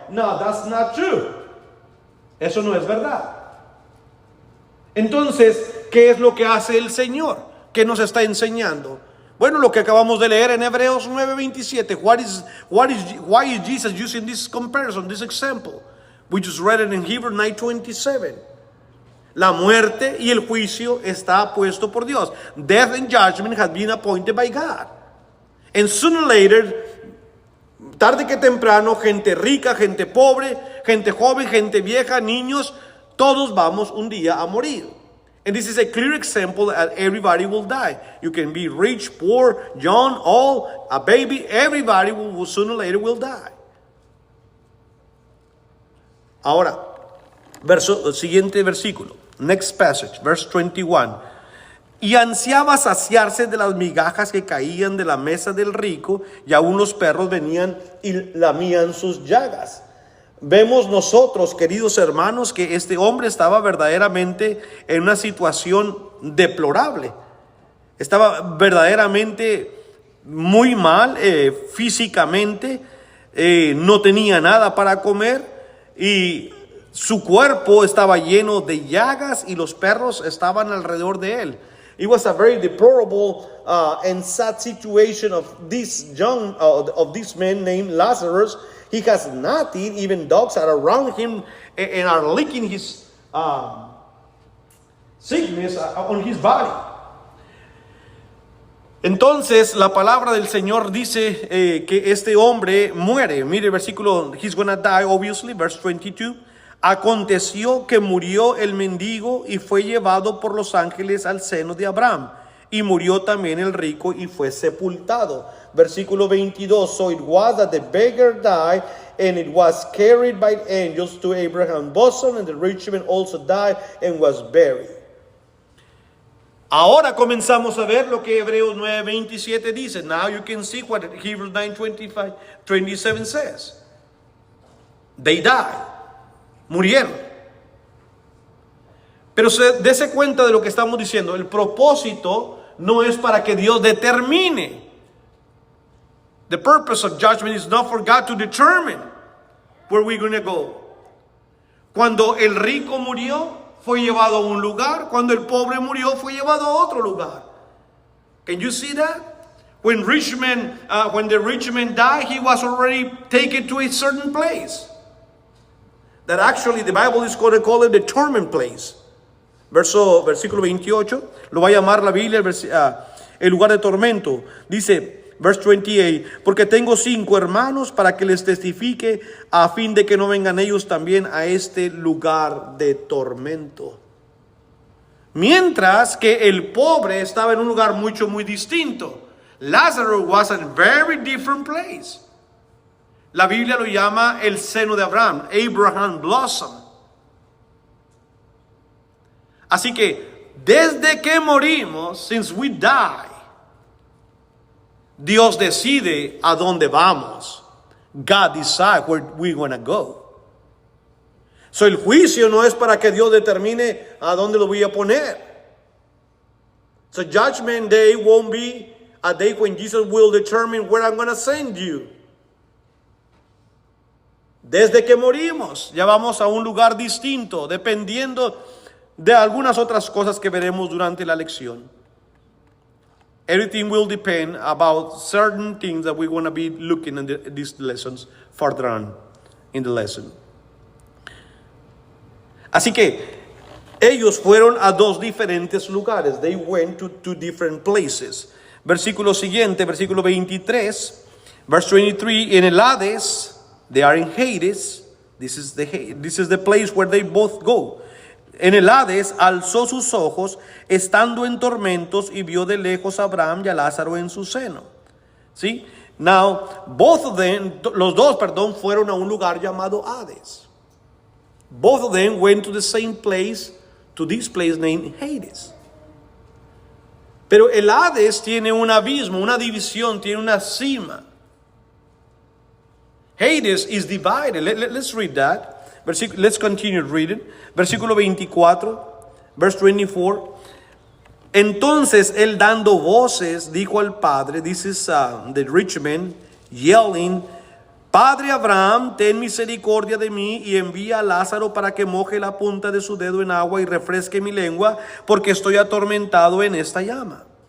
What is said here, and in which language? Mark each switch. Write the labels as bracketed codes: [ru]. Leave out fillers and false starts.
[en] No, that's not true. [es] Eso no es verdad. Entonces, ¿qué es lo que hace el Señor? ¿Qué nos está enseñando? Bueno, lo que acabamos de leer en Hebreos 9:27. [en] Why is Jesus using this comparison, this example? We just read it in Hebrews 9:27. [es] La muerte y el juicio está puesto por Dios. [en] Death and judgment has been appointed by God. And sooner or later, [es] tarde que temprano, gente rica, gente pobre, gente joven, gente vieja, niños, todos vamos un día a morir. [en] And this is a clear example that everybody will die. You can be rich, poor, young, old, a baby, everybody will sooner or later will die. [es] Ahora, siguiente versículo. [en] Next passage, verse 21. [es] Y ansiaba saciarse de las migajas que caían de la mesa del rico, y aún los perros venían y lamían sus llagas. Vemos nosotros, queridos hermanos, que este hombre estaba verdaderamente en una situación deplorable. Estaba verdaderamente muy mal físicamente, no tenía nada para comer y su cuerpo estaba lleno de llagas y los perros estaban alrededor de él. [en] It was a very deplorable and sad situation of this man named Lazarus. He has nothing. Even dogs are around him and are licking his sickness on his body. [es] Entonces la palabra del Señor dice que este hombre muere. Mire el versículo, [en] he's gonna die obviously, verse 22. [es] Aconteció que murió el mendigo y fue llevado por los ángeles al seno de Abraham. Y murió también el rico y fue sepultado. Versículo 22. [en] So it was that the beggar died, and it was carried by angels to Abraham's bosom, and the rich man also died and was buried. [es] Ahora comenzamos a ver lo que Hebreos 9:27 dice. [en] Now you can see what Hebrews 9:27 says. They died. [es] Murieron. Pero dése cuenta de lo que estamos diciendo. El propósito no es para que Dios determine. [en] The purpose of judgment is not for God to determine where we're going to go. [es] Cuando el rico murió, fue llevado a un lugar. Cuando el pobre murió, fue llevado a otro lugar. [en] Can you see that? When the rich man died, he was already taken to a certain place. That actually the Bible is going to call it the torment place. [es] Versículo 28, lo va a llamar la Biblia el lugar de tormento. Dice, [en] verse 28, [es] porque tengo 5 hermanos para que les testifique a fin de que no vengan ellos también a este lugar de tormento. Mientras que el pobre estaba en un lugar muy distinto. [en] Lazarus was in a very different place. [es] La Biblia lo llama el seno de Abraham, [en] Abraham blossom. [es] Así que desde que morimos, [en] since we die, [es] Dios decide a dónde vamos. [en] God decides where we're going to go. [es] So el juicio no es para que Dios determine a dónde lo voy a poner. [en] So judgment day won't be a day when Jesus will determine where I'm going to send you. [es] Desde que morimos, ya vamos a un lugar distinto, dependiendo de algunas otras cosas que veremos durante la lección. [en] Everything will depend about certain things that we're going to be looking at these lessons further on in the lesson. [es] Así que ellos fueron a 2 diferentes lugares. [en] They went to 2 different places. [es] Versículo siguiente, versículo 23, [en] verse 23, [es] en el Hades, [en] they are in Hades. This is the place where they both go. [es] En el Hades alzó sus ojos, estando en tormentos, y vio de lejos a Abraham y a Lázaro en su seno. ¿Sí? Now, los dos, fueron a un lugar llamado Hades. [en] Both of them went to the same place, to this place named Hades. [es] Pero el Hades tiene un abismo, una división, tiene una cima. [en] Hades is divided. Let's read that. Let's continue reading. [es] Versículo 24, [en] verse 24. [es] Entonces él, dando voces, dijo al padre, [en] this is the rich man yelling, [es] Padre Abraham, ten misericordia de mí y envía a Lázaro para que moje la punta de su dedo en agua y refresque mi lengua, porque estoy atormentado en esta llama.